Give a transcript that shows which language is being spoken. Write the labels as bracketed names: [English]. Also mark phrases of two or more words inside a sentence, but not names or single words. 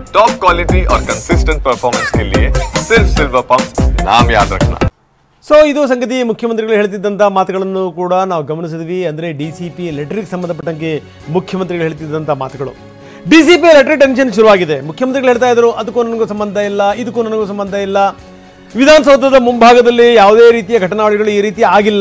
[English] top quality [Hindi] और [English] consistent performance [Hindi] के लिए सिर्फ सिल्वर पंप नाम याद रखना। [Kannada] ಸೊ ಇದು ಸಂಗತಿ ಮುಖ್ಯಮಂತ್ರಿಗಳು ಹೇಳ್ತಿದ್ದಂಥ ಮಾತುಗಳನ್ನು ಕೂಡ ನಾವು ಗಮನಿಸಿದ್ವಿ. ಅಂದರೆ [English] DCP letter [Kannada] ಸಂಬಂಧಪಟ್ಟಂಗೆ ಮುಖ್ಯಮಂತ್ರಿಗಳು ಹೇಳ್ತಿದ್ದಂಥ ಮಾತುಗಳು. [English] DCP letter tension [Kannada] ಶುರುವಾಗಿದೆ. ಮುಖ್ಯಮಂತ್ರಿಗಳು ಹೇಳ್ತಾ ಇದ್ರು ಅದಕ್ಕೂ ನನಗೂ ಸಂಬಂಧ ಇಲ್ಲ, ಇದಕ್ಕೂ ನನಗೂ ಸಂಬಂಧ ಇಲ್ಲ, ವಿಧಾನಸೌಧದ ಮುಂಭಾಗದಲ್ಲಿ ಯಾವುದೇ ರೀತಿಯ ಘಟನಾವಳಿಗಳು ಈ ರೀತಿ ಆಗಿಲ್ಲ.